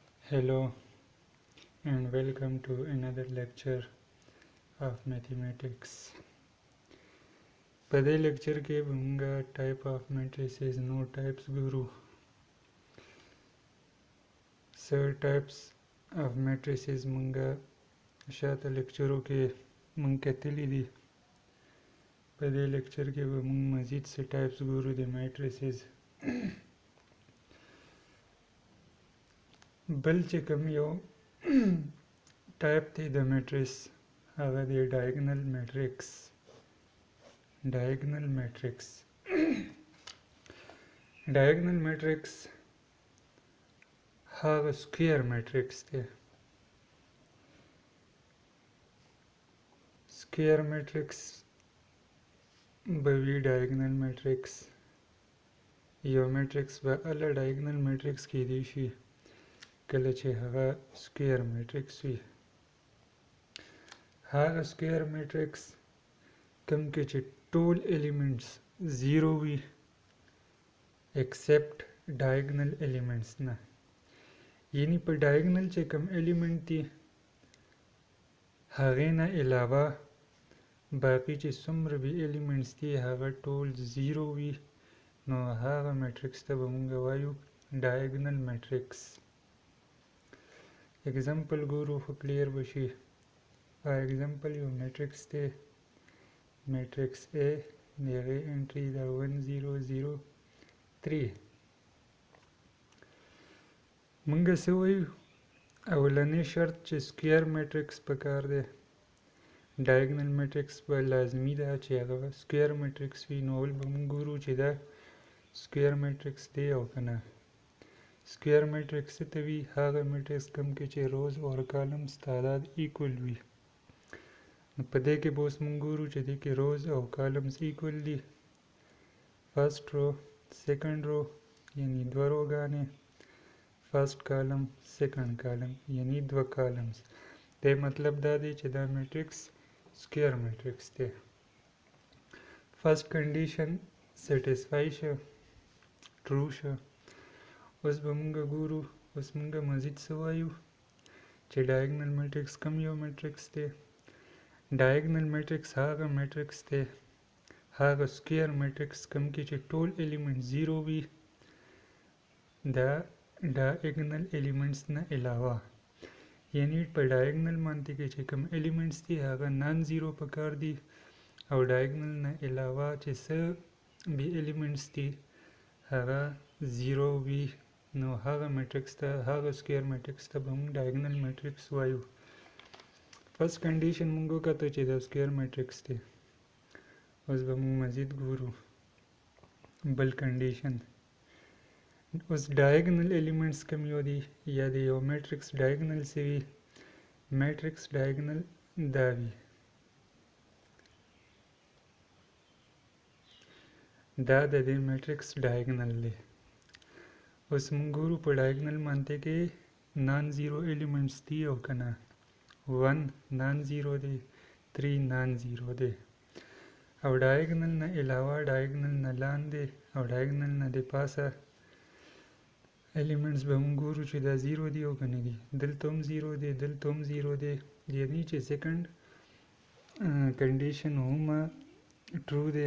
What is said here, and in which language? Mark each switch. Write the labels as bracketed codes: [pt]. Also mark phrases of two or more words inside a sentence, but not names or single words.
[en] Hello and welcome to another lecture of mathematics. [ps] په دې لیکچر کې به موږ [en] type of matrices [ps] no types ګورو. [en] types of matrices [ps] موږ شاته لیکچرو کې موږ کتلي دي. په دې لیکچر کې به موږ مزید types ګورو د matrices. بل چې کوم یو ټایپ دی د میټریس هغه دی [en] diagonal matrix. diagonal matrix diagonal matrix هغه square matrix دی. square matrix [ps] به وی [en] diagonal matrix [ps] یو matrix به ال [en] diagonal matrix [ps] کې دی شي کله چې هغه [en] square matrix [ps] وي. هغه [en] square matrix [ps] کوم کې چې ټول elements 0 وي [en] except diagonal elements [ps] نه، یعنی په diagonal چې کوم element دي هغه نه علاوه باقی چې څومره به elements دي هغه ټول 0 وي، نو هغه matrix ته به موږ وایو [en] diagonal matrix. [ps] example ګورو خو clear بشي. example یو matrix دی matrix A دغه entry دا 1003. موږ څه وایو؟ اولنی شرط چې [en] square matrix [ps] پکار دی. [en] diagonal matrix [ps] به لازمی ده چې هغه [en] square matrix [ps] وي، نو اول به موږ ګورو چې دا [en] square matrix [ps] دی او کنه. [en] square matrix [ps] ته وی هغه matrix کوم کې چې rows او columns تعداد equal وي. نو په دې کې به اوس موږ ګورو چې دې کې rows او [en] columns equal [ps] دي. [en] first row second row [ps] یعنی دوه روګانې، [en] first column second column [ps] یعنی دوه [en] columns. [ps] دې مطلب دا دی چې دا matrix [en] square matrix [ps] دی. [en] first condition satisfy شو true شو. [ps] اوس به موږ ګورو، اوس موږ مزید څه وایو چې [en] diagonal matrix [ps] کوم یو matrix دی. [en] diagonal matrix [ps] هغه matrix دی، هغه [en] square matrix [ps] کوم کې چې ټول elements 0 وي دا [en] diagonal elements [ps] نه علاوه، یعنی په diagonal باندې کې چې کوم elements دي هغه [en] non zero [ps] پکار دي او diagonal نه علاوه چې څه به elements دي هغه 0 وي، نو هغه matrix ته هغه [en] square matrix [ps] ته به موږ [en] diagonal matrix [ps] وایو. [en] first condition [ps] موږ وکړو چې دا [en] square matrix [ps] دی. اوس به موږ مزید ګورو بل condition. اوس [en] diagonal elements [ps] کوم یو دي یا د یو matrix diagonal څه وي؟ matrix diagonal دا وي. دا د دې matrix diagonal دی. اوس موږ ګورو په diagonal باندې کې [en] non zero elements [ps] دي او کنه. 1 [en] non zero [ps] دی، 3 [en] non zero [ps] دی، او diagonal نه علاوه diagonal نه لاندې او diagonal نه د پاسه elements به موږ ګورو چې دا 0 دی او کنه دي. دلته هم 0 دی، دلته هم 0 دی، یعنی چې [en] second condition [ps] هم true دی.